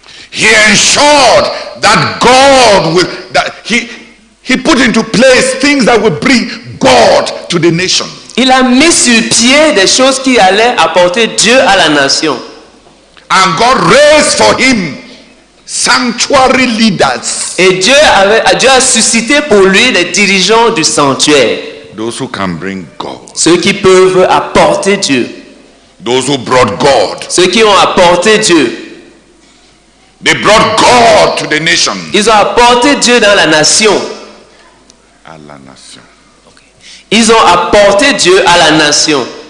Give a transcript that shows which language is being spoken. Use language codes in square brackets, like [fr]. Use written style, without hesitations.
[en] He ensured that God will, that he put into place things that will bring God to the nation. [fr] Il a mis sur pied des choses qui allaient apporter Dieu à la nation. [en] And God raised for him sanctuary leaders. [fr] Et Dieu a suscité pour lui les dirigeants du sanctuaire. [en] Those who can bring God. [fr] Ceux qui peuvent apporter Dieu. [en] Those who brought God. [fr] Ceux qui ont apporté Dieu. [en] They brought God to the nation. [fr] Ils ont apporté Dieu dans la nation. À la nation. Ils ont apporté Dieu à la nation.